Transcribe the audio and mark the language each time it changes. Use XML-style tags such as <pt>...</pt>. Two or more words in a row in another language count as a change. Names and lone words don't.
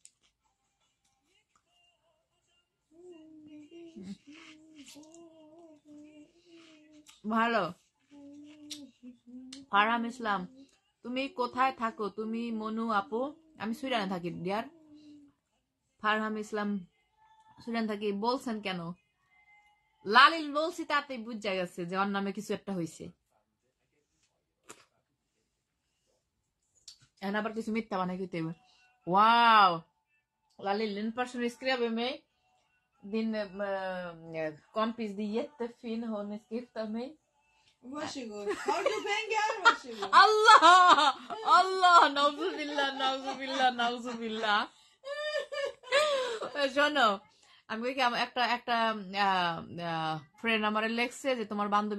<bn>ভালো ফারহাম ইসলাম তুমি কোথায় থাকো তুমি মনু আপু আমি সুইডেনে থাকি ডিয়ার ফারহাম ইসলাম সুইডেন থাকি বলছেন কেন লালিল বলছি তাতেই বুঝা গেছে যে ওর নামে কিছু একটা হয়েছে এখন আবার কিছু মিথ্যা বানাই কইতে হবে ওয়াও</bn> <sv>Lalil en person skrev mig din kompis det är jättefin hon skrev mig Varsågod. Har du pengar? Varsågod.</sv> <ar>الله نعوذ بالله</ar> <bn>শোনো আমি কি একটা ফ্রেন্ড আমারে লেখছে যে তোমার বান্ধবীরা</bn>